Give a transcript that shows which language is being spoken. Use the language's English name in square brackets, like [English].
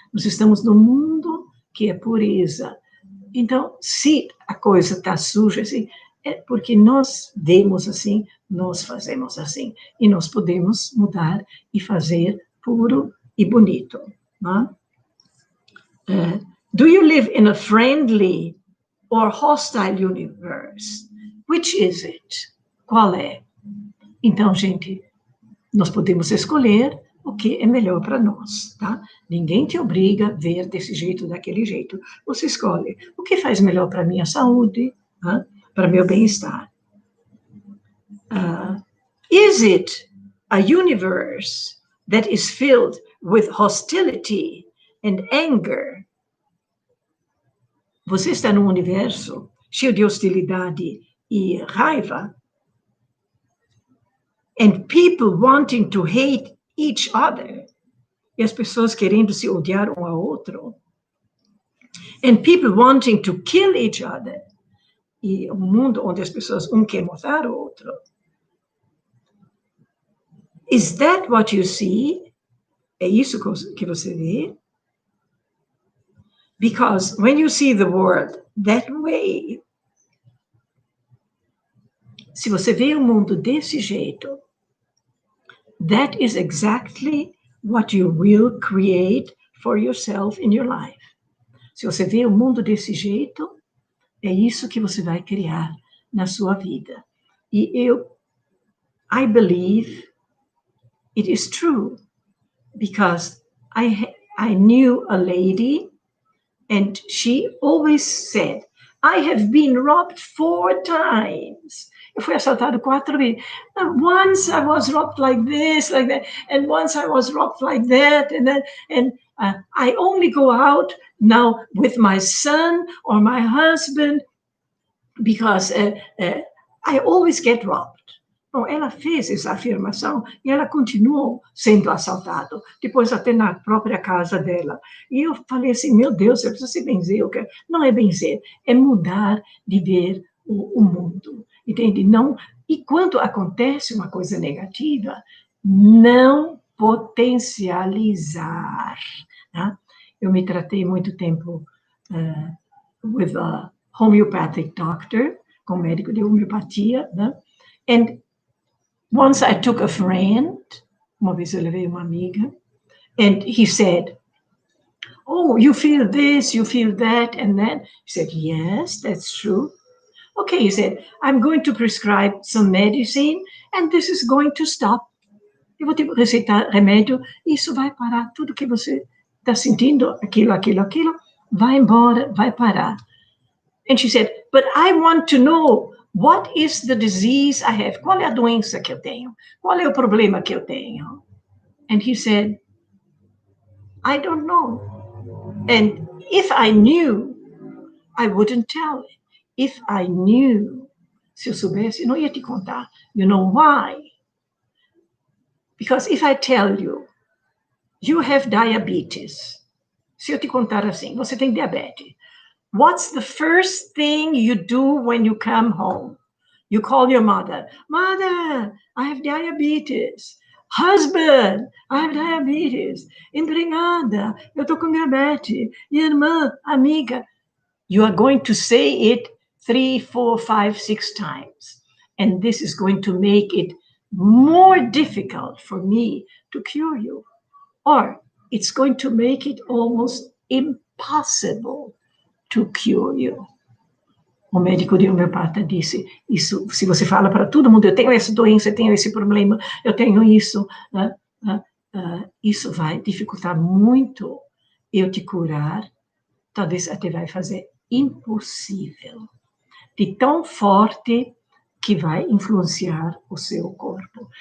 [Portuguese] Nós estamos no mundo, que é pureza. Então, se a coisa está suja, assim, é porque nós vemos assim, nós fazemos assim. E nós podemos mudar e fazer puro e bonito. Não é? [English] Do you live in a friendly or hostile universe? Which is it? [Portuguese] Qual é? Então, gente, nós podemos escolher o que é melhor para nós, tá? Ninguém te obriga a ver desse jeito, daquele jeito. Você escolhe o que faz melhor para a minha saúde, tá? Para meu bem-estar. [English] Is it a universe that is filled with hostility and anger? [Portuguese] Você está num universo cheio de hostilidade e raiva? [English] And people wanting to hate each other? [Portuguese] E as pessoas querendo se odiar um ao outro? [English] And people wanting to kill each other? [Portuguese] E um mundo onde as pessoas quer matar o outro? [English] Is that what you see? [Portuguese] É isso que você vê? [English] Because when you see the world that way, [Portuguese] se você vê o mundo desse jeito, [English] that is exactly what you will create for yourself in your life. [Portuguese] Se você vê o mundo desse jeito, é isso que você vai criar na sua vida. [English] E I believe it is true, because I knew a lady, and she always said, I have been robbed 4 times. [Portuguese] Eu fui assaltado 4 vezes. [English] Once I was robbed like this, like that, and once I was robbed like that, and I only go out now with my son or my husband, because I always get robbed. [Portuguese] Bom, ela fez essa afirmação e ela continuou sendo assaltada, depois até na própria casa dela. E eu falei assim, meu Deus, eu preciso se benzer. Não é benzer, é mudar de ver o mundo, entende? Não, e quando acontece uma coisa negativa, não potencializar. Tá? Eu me tratei muito tempo [English] with a homeopathic doctor, [Portuguese] com médico de homeopatia, né? [English] And once I took a friend, [Portuguese] uma vez eu levei uma amiga, [English] and he said, oh, you feel this, you feel that, and then he said, yes, that's true. Okay, he said, I'm going to prescribe some medicine, and this is going to stop. [Portuguese] Eu vou te receitar remédio, e isso vai parar. Tudo que você está sentindo, aquilo, vai embora, vai parar. [English] And she said, but I want to know, what is the disease I have? [Portuguese] Qual é a doença que eu tenho? Qual é o problema que eu tenho? [English] And he said, I don't know. And if I knew, I wouldn't tell it. If I knew, [Portuguese] se eu soubesse, não ia te contar. [English] You know why? Because if I tell you, you have diabetes. Se eu te contar assim, você tem diabetes. What's the first thing you do when you come home? You call your mother. Mother, I have diabetes. Husband, I have diabetes. [Portuguese] Empregada, eu estou com diabetes. Irmã, amiga. [English] You are going to say it 3, 4, 5, 6 times. And this is going to make it more difficult for me to cure you. Or it's going to make it almost impossible to cure you. [Portuguese] O médico de homeopata disse, isso, se você fala para todo mundo, eu tenho essa doença, eu tenho esse problema, eu tenho isso, isso vai dificultar muito eu te curar, talvez até vai fazer impossível, de tão forte que vai influenciar o seu corpo.